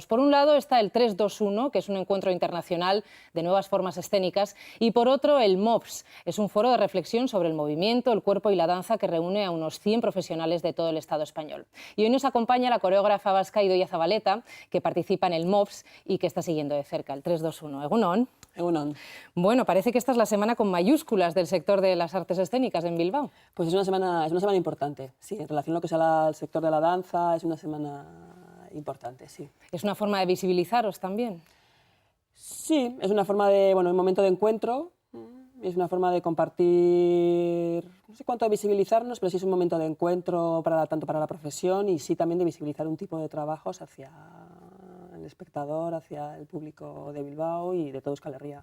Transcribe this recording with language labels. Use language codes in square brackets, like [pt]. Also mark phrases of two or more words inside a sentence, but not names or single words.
[es] Por un lado está el 321, que es un encuentro internacional de nuevas formas escénicas, y por otro el MOPS, es un foro de reflexión sobre el movimiento, el cuerpo y la danza que reúne a unos 100 profesionales de todo el Estado español. Y hoy nos acompaña la coreógrafa vasca Idoia Zabaleta, que participa en el MOPS y que está siguiendo de cerca el 321. [eu] Egunon. Egunon. [es] Bueno, parece que esta es la semana con mayúsculas del sector de las artes escénicas en Bilbao. Pues es una semana importante, sí, en relación a lo que es al sector de la danza, es una semana importante, sí. ¿Es una forma de visibilizaros también? Sí, es una forma de, bueno, un momento de encuentro, es una forma de compartir, no sé cuánto de visibilizarnos, pero sí es un momento de encuentro tanto para la profesión y sí también de visibilizar un tipo de trabajos hacia el espectador, hacia el público de Bilbao y de todo Euskal Herria.